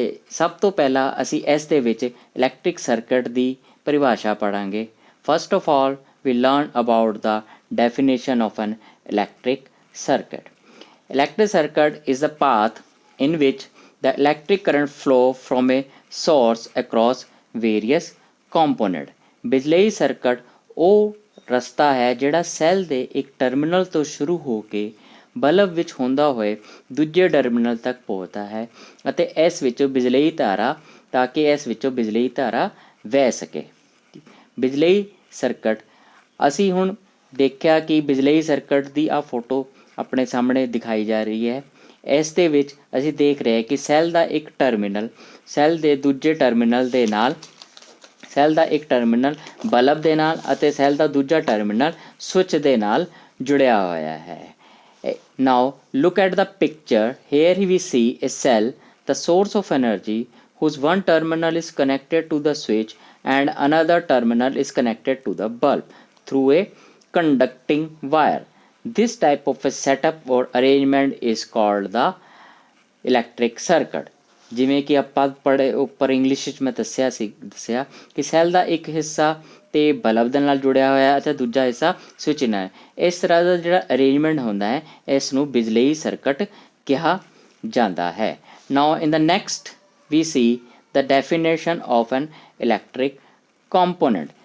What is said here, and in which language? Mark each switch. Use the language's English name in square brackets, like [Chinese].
[Punjabi] ਸਭ ਤੋਂ ਪਹਿਲਾਂ ਅਸੀਂ ਇਸ ਦੇ ਵਿੱਚ ਇਲੈਕਟ੍ਰਿਕ ਸਰਕਟ ਦੀ ਪਰਿਭਾਸ਼ਾ ਪੜ੍ਹਾਂਗੇ। [English] First of all we learn about the definition of an electric circuit. Electric circuit is the path in which the electric current flow from a source across various component. [Punjabi] ਬਿਜਲਈ circuit ਉਹ ਰਸਤਾ ਹੈ ਜਿਹੜਾ cell ਦੇ ਇੱਕ terminal ਤੋਂ ਸ਼ੁਰੂ ਹੋ ਕੇ bulb ਵਿੱਚ ਹੁੰਦਾ ਹੋਏ ਦੂਜੇ ਟਰਮੀਨਲ ਤੱਕ ਪਹੁੰਚਦਾ ਹੈ ਅਤੇ ਇਸ ਵਿੱਚੋਂ ਬਿਜਲਈ ਧਾਰਾ ਤਾਂ ਕਿ ਇਸ ਵਿੱਚੋਂ ਬਿਜਲਈ ਧਾਰਾ ਵਹਿ ਸਕੇ। ਬਿਜਲਈ ਸਰਕਟ ਅਸੀਂ ਹੁਣ ਦੇਖਿਆ ਕਿ ਬਿਜਲਈ ਸਰਕਟ ਦੀ ਆਹ ਫੋਟੋ ਆਪਣੇ ਸਾਹਮਣੇ ਦਿਖਾਈ ਜਾ ਰਹੀ ਹੈ। ਇਸ ਦੇ ਵਿੱਚ ਅਸੀਂ ਦੇਖ ਰਹੇ ਕਿ ਸੈੱਲ ਦਾ ਇੱਕ ਟਰਮੀਨਲ ਸੈੱਲ ਦੇ ਦੂਜੇ ਟਰਮੀਨਲ ਦੇ ਨਾਲ ਸੈੱਲ ਦਾ ਇੱਕ ਟਰਮੀਨਲ ਬਲਬ ਦੇ ਨਾਲ ਅਤੇ ਸੈੱਲ ਦਾ ਦੂਜਾ ਟਰਮੀਨਲ ਸਵਿਚ ਦੇ ਨਾਲ ਜੁੜਿਆ ਹੋਇਆ ਹੈ। [English] Now look at the picture. Here we see a cell, the source of energy, whose one terminal is connected to the switch and another terminal is connected to the bulb through a conducting wire. This type of a setup or arrangement is called the electric circuit. [Punjabi] ਜਿਵੇਂ ਕਿ ਆਪਾਂ ਪੜ੍ਹੇ ਉੱਪਰ English ਵਿੱਚ ਮੈਂ ਦੱਸਿਆ ਕਿ cell ਦਾ ਇੱਕ ਹਿੱਸਾ ਤੇ ਬਲਬ ਦੇ ਨਾਲ ਜੁੜਿਆ ਹੋਇਆ ਅਤੇ ਦੂਜਾ ਹਿੱਸਾ ਸਵਿਚ ਨਾਲ। ਇਸ ਤਰ੍ਹਾਂ ਦਾ ਜਿਹੜਾ ਅਰੇਂਜਮੈਂਟ ਹੁੰਦਾ ਹੈ ਇਸ ਨੂੰ ਬਿਜਲਈ ਸਰਕਟ ਕਿਹਾ ਜਾਂਦਾ ਹੈ। [English] Now in the next we see the definition of an electric component.